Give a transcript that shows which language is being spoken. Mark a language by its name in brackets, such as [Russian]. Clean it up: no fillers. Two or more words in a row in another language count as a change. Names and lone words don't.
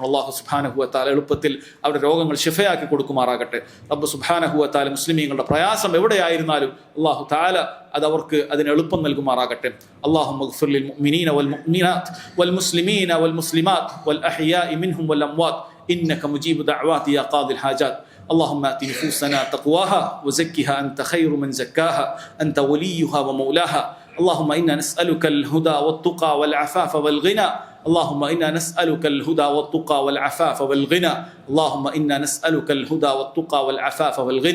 [Malayalam] അല്ലാഹു [Arabic] سبحانه وتعالى [Malayalam] എളുപ്പത്തിൽ അവരുടെ രോഗങ്ങൾ ശിഫയാക്കി കൊടുക്കുമാറാകട്ടെ. റബ്ബ് [Arabic] سبحانه وتعالى [Malayalam] മുസ്ലിമീങ്ങളുടെ പ്രയാസം എവിടെയായിരുന്നാലും [Arabic] الله تعالى [Malayalam] അത് അവർക്ക് അതിന് എളുപ്പം നൽകുമാറാകട്ടെ. [Arabic] اللهم اغفر للمؤمنين والمؤمنات والمسلمين والمسلمات الأحياء منهم والأموات إنك مجيب الدعوات يا قاضي الحاجات. اللهم آت نفوسنا تقواها وزكها أنت خير من زكاها أنت وليها ومولاها. اللهم إنا نسألك الهدى والتقى والعفاف والغنى. اللهم إنا نسألك الهدى والتقى والعفاف والغنى. اللهم إنا نسألك الهدى والتقى والعفاف والغنى.